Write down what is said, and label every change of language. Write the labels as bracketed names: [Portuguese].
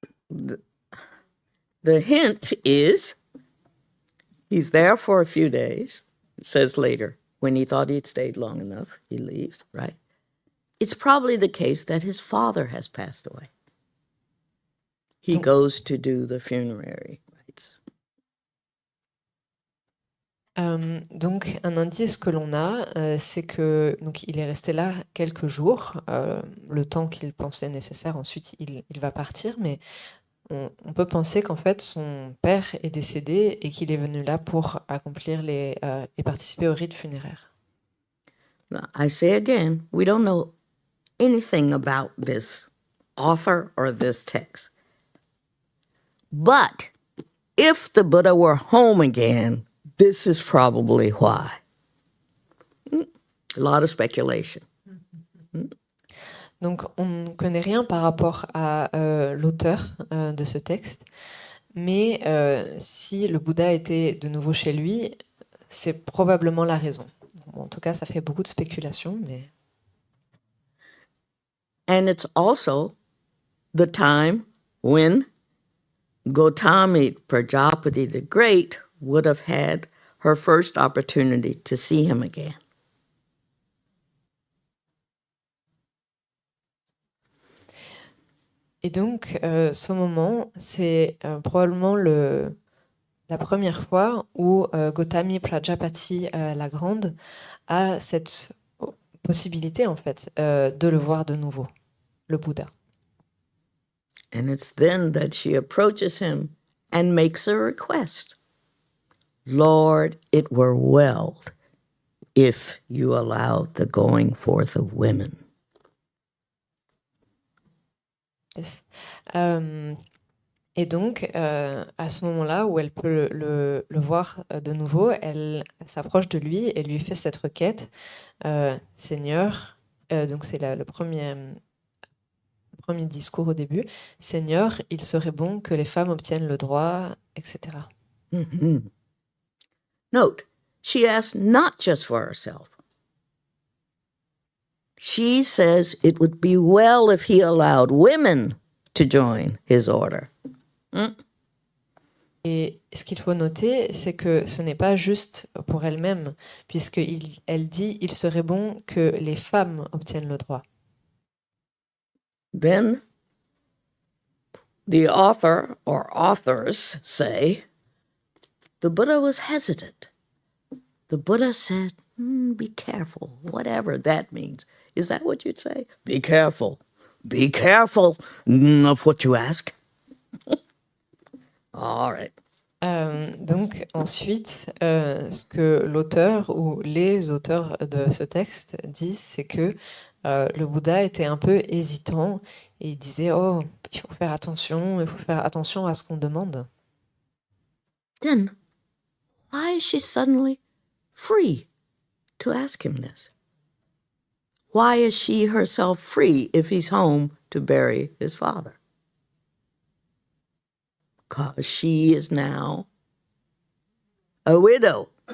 [English] The hint is he's there for a few days. It says later, when he thought he'd stayed long enough, he leaves, right? It's probably the case that his father has passed away. He goes to do the funerary rites. [French] Donc, un indice que l'on a, c'est que donc il est resté là quelques jours, le temps qu'il pensait nécessaire. Ensuite, il va partir, mais on peut penser qu'en fait, son père est décédé et qu'il est venu là pour accomplir et participer au rite funéraire. [English] Now, I say again, we don't know anything about this author or this text. But if the Buddha were home again, this is probably why. A lot of speculation. [French] Donc, on ne connaît rien par rapport à l'auteur de ce texte, mais si le Bouddha était de nouveau chez lui, c'est probablement la raison. Bon, en tout cas, ça fait beaucoup de spéculation, mais... [English] And it's also the time when Gautami Prajapati the Great would have had her first opportunity to see him again. [French] Et donc, ce moment, c'est probablement la première fois où Gautami Prajapati la Grande a cette possibilité, en fait, de le voir de nouveau, le Bouddha. [English] And it's then that she approaches him and makes a request. Lord, it were well if you allowed the going forth of women. Yes. [French] Et donc, à ce moment-là où elle peut le voir de nouveau, elle s'approche de lui et lui fait cette requête. Seigneur, donc c'est le premier discours au début. Seigneur, il serait bon que les femmes obtiennent le droit, etc. Mm-hmm. [English] Note, she asks not just for herself. She says it would be well if he allowed women to join his order. [French] Et ce qu'il faut noter, c'est que ce n'est pas juste pour elle-même, puisqu'elle dit il serait bon que les femmes obtiennent le droit. [English] Then the author or authors say, the Buddha was hesitant. The Buddha said, be careful, whatever that means. Is that what you'd say? Be careful. Be careful of what you ask. All right. [French] Donc ensuite, ce que l'auteur ou les auteurs de ce texte disent, c'est que le Bouddha était un peu hésitant et il disait « Oh, il faut faire attention à ce qu'on demande. » [English] Then, why is she suddenly free to ask him this? Why is she herself free if he's home to bury his father? Because she is now a widow.